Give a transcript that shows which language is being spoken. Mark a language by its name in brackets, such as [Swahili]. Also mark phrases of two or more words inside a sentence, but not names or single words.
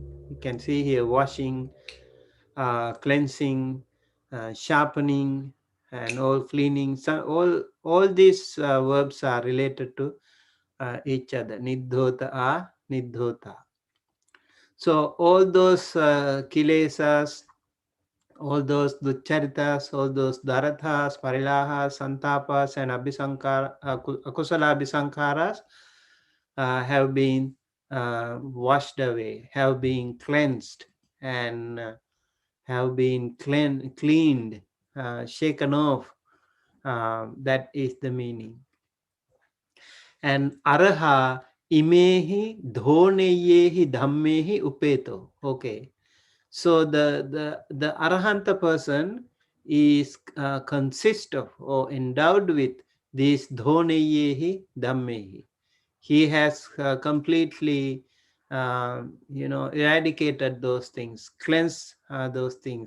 [English] You can see here washing, cleansing, sharpening, and all cleaning. So all these verbs are related to each other. Niddhota, niddhota. So all those kilesas, all those ducharitas, all those darathas, parilahas, santapas, and [Pali] akusala abhisankharas [English] have been washed away, have been cleansed, and have been cleaned, shaken off. That is the meaning. [Pali] And araha imehi dhoneyehi dhammehi upeto. [English] Okay. So the arahanta person is consist of or endowed with these [Pali] dhoneyehi dhammehi. [English] He has completely eradicated those things, cleansed those things.